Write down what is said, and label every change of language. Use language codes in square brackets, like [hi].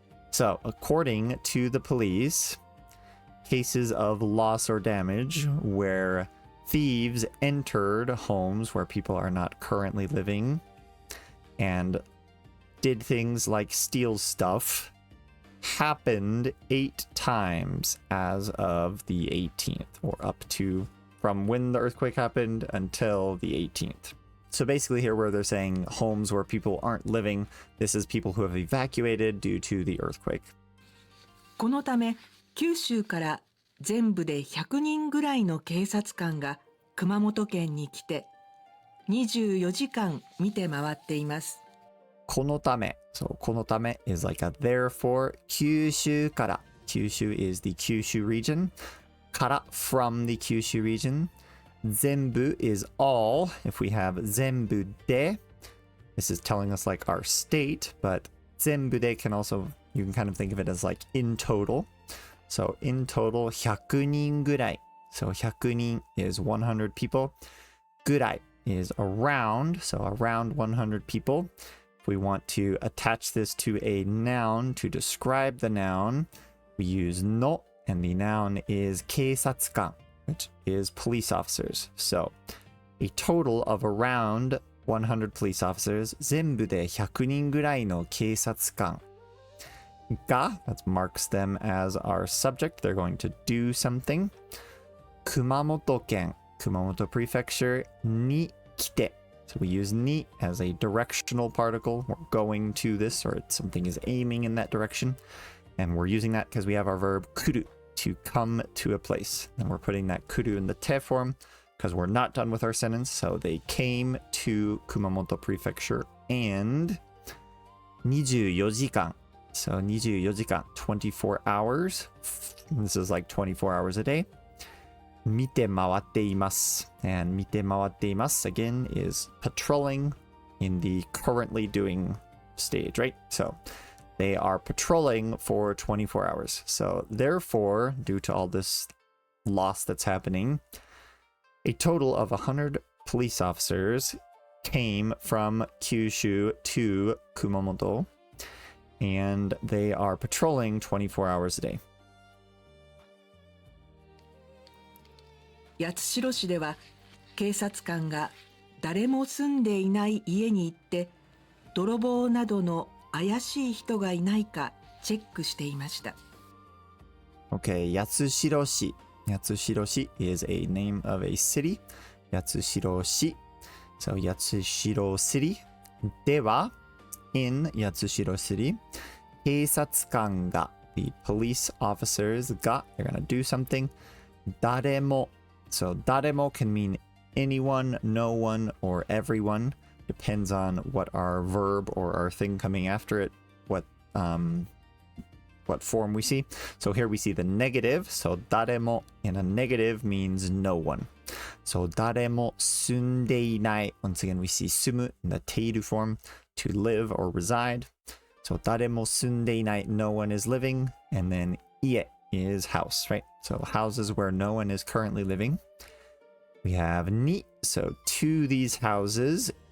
[en] So according to the police, cases of loss or damage where thieves entered homes where people are not currently living and did things like steal stuff happened 8 times as of the 18th, or up to from when the earthquake happened until the 18th. So basically here where they're saying homes where people aren't living, this is people who have evacuated due to the earthquake. [ja] このため九州から全部で100人ぐらいの警察官が熊本県に来て24時間見て回っています。このため. [en] So [ja] このため [en] is like a therefore. [ja] 九州から. [en] Kyushu is the Kyushu region. Kara, from the Kyushu region. Zenbu is all. If we have zenbu de, this is telling us like our state, but zenbu de can also, you can kind of think of it as like in total. So in total, [ja] 100人ぐらい. [en] So [ja] 100人 [en] is 100 people. [ja] ぐらい [en] is around, so around 100 people. If we want to attach this to a noun to describe the noun, we use no, and the noun is [ja] 警察官, [en] which is police officers. So a total of around 100 police officers. [ja] 全部で100人ぐらいの警察官 が, [en] that marks them as our subject. They're going to do something. 熊本県, Kumamoto Prefecture [ja] に来て. [en] So we use ni as a directional particle. We're going to this, or something is aiming in that direction. And we're using that because we have our verb kuru, to come to a place. And we're putting that kuru in the te form because we're not done with our sentence. So they came to Kumamoto Prefecture and [ja] 24時間. [en] So [ja] 24時間, [en] 24 hours. This is like 24 hours a day. [ja] 見て回っています. [en] And [ja] 見て回っています [en] again is patrolling in the currently doing stage, right? So they are patrolling for 24 hours. So therefore, due to all this loss that's happening, a total of 100 police officers came from Kyushu to Kumamoto, and they are patrolling 24 hours a day. [ja] 八代市では警察官が誰も住んでいない家に行って泥棒などの怪しい人がいないかチェックしていました。 [en] Okay, 八代市. 八代市 is a name of a city. 八代市.So 八代 city. [ja] では [en] in 八代 city, [ja] 警察官が [en] the police officers が they're gonna do something. [ja] 誰も. [en] So [ja] 誰も [en] can mean anyone, no one, or everyone. Depends on what our verb or our thing coming after it, what form we see. So here we see the negative. So [ja] 誰も [en] in a negative means no one. [ja] So 誰も住んでいない. [en] Once again, we see 住む in the [ja] ている [en] form, to live or reside. So [ja] 誰も住んでいない, [en] no one is living. And then [ja] 家 [en] is house, right? So houses where no one is currently living. We have [ja] に, [en] so to these houses.